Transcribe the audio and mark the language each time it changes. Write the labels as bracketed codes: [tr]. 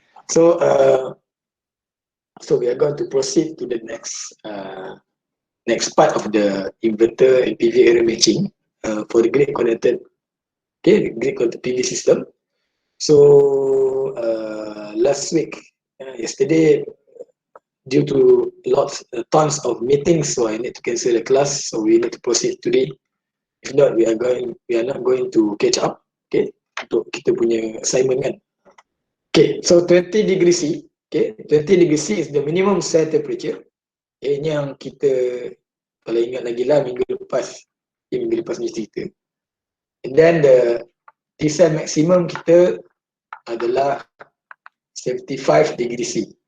[en] So, so we are going to proceed to the next part of the inverter and PV area matching for the grid connected, okay, grid connected PV system. So last week, yesterday, due to tons of meetings, so I need to cancel the class. So we need to proceed today. If not, we are not going to catch up. [ms] Okay, untuk kita punya assignment kan. [en] Okay, so 20 degree C. Okay, 20 degree C is the minimum cell temperature. [ms] Ini yang kita, kalau ingat lagi lah minggu lepas punya cerita. [en] And then the T-cell maximum [ms] kita adalah [en] 75 degree C.